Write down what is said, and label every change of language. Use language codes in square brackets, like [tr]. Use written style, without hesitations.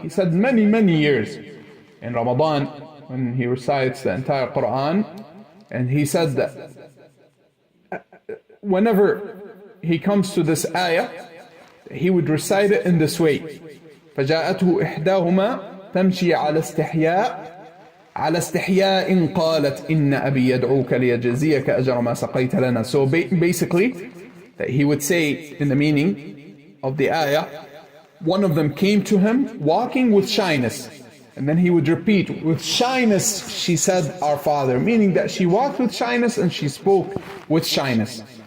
[en] He said many years in Ramadan when he recites the entire Quran. And he said that whenever he comes to this ayah, he would recite it in this way. [ar] فَجَاءَتْهُ إِحْدَاهُمَا تَمْشِي عَلَى اسْتِحْيَاءٍ على استحياء قالت إن أبي يدعوك ليجزيك أجر ما سقيت لنا. [en] So basically, that he would say in the meaning of the ayah, one of them came to him walking with shyness. And then he would repeat, with shyness she said, our father. Meaning that she walked with shyness and she spoke with shyness.